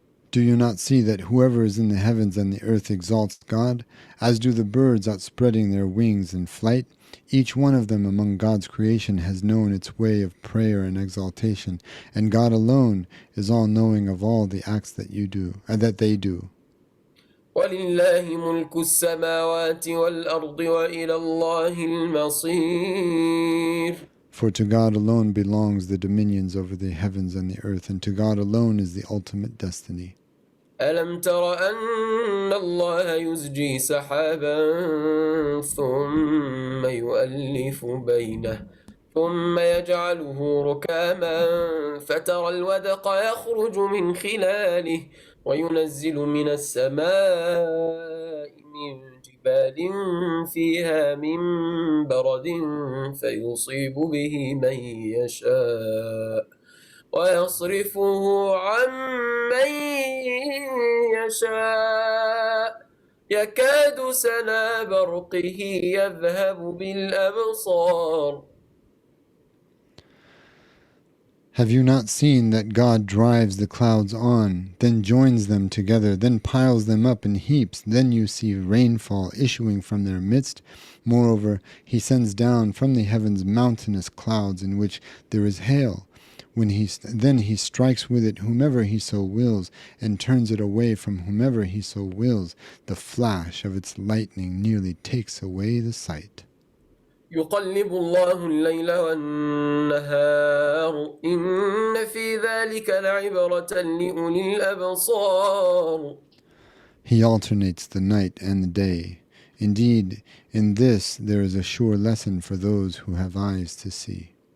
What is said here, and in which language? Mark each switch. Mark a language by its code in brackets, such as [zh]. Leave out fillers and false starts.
[en] Do you not see that whoever is in the heavens and the earth exalts God, as do the birds outspreading their wings in flight? Each one of them among God's creation has known its way of prayer and exaltation, and God alone is all-knowing of all the acts that they do. [ar] ولله ملك السماوات والأرض وإلى الله المصير. [en] For to God alone belongs the dominions over the heavens and the earth, and to God alone is the ultimate destiny. [ar] ألم تر أن الله يزجي سحابا ثم يؤلف بينه ثم يجعله ركاما فترى الودق يخرج من خلاله وينزل من السماء من جبال فيها من برد فيصيب به من يشاء ويصرفه عن من يشاء يكاد سنا برقه يذهب بالأبصار. [en] Have you not seen that God drives the clouds on, then joins them together, then piles them up in heaps? Then you see rainfall issuing from their midst. Moreover, he sends down from the heavens mountainous clouds in which there is hail. Then he strikes with it whomever he so wills, and turns it away from whomever he so wills. The flash of its lightning nearly takes away the sight. [ar] يقلب الله الليل والنهار إن في ذلك لعبرة لأولي الأبصار. [en] He alternates the night and the day. Indeed, in this there is a sure lesson for those who have eyes to see.